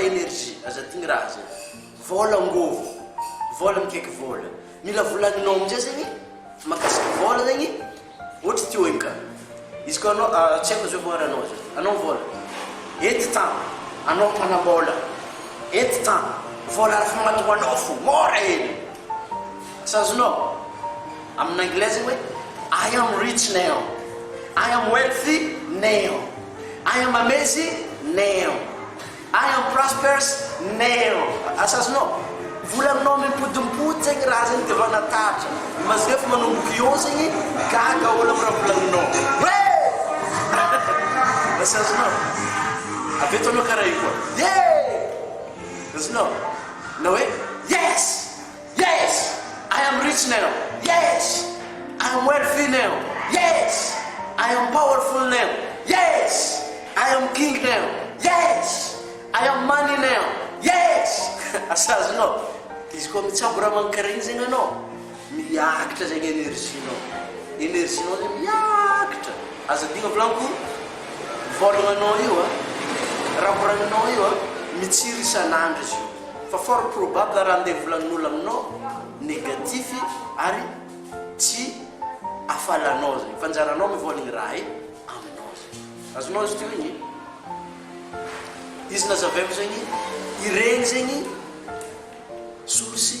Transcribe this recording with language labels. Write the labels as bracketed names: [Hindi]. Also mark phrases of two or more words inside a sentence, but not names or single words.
[Malagasy] énergie azatigny raha zegny vola ngovo vola mikaiky vola mila volagninao amin'izay zegny makasiky vola zegny ohatra teo igny ka izy koa anao tsy haiko zao voaranao zao anao vola ety tan anao mpanambola ety tan vola raha famatoanao fo mora ely sazonao amin'ny anglais zegny hoe [English] I am rich now, I am wealthy now, I am amazing now, I am prosperous now. [Malagasy] Asazonao volagninao mimpodimpody zegny raha zegny devant nataritra mazy rehefa manomboky eo zegny gaga olo amin'ny raha volagninao asazonao avetonao karaha io koa asazonao na hoe [English] yes I am rich now, yes I am wealthy now, yes I am powerful now, yes I am king now, yes I am money now, yes [Malagasy] asazonao izy koa mitsabo raha mankaraigny zegny anao miakatra zegny énerginao zegny miakatra azadigna volaniko volagnanao io raha voragninao io mitsiry isan'andro izy io fa [French] fort probable [Malagasy] raha andeha volagnin'olo aminao négatif ary tsy afalanao zegny fanjaranao mivolagny raha aminao zegny azonao izy teo igny izy nazavaiko zegny iregny zegny source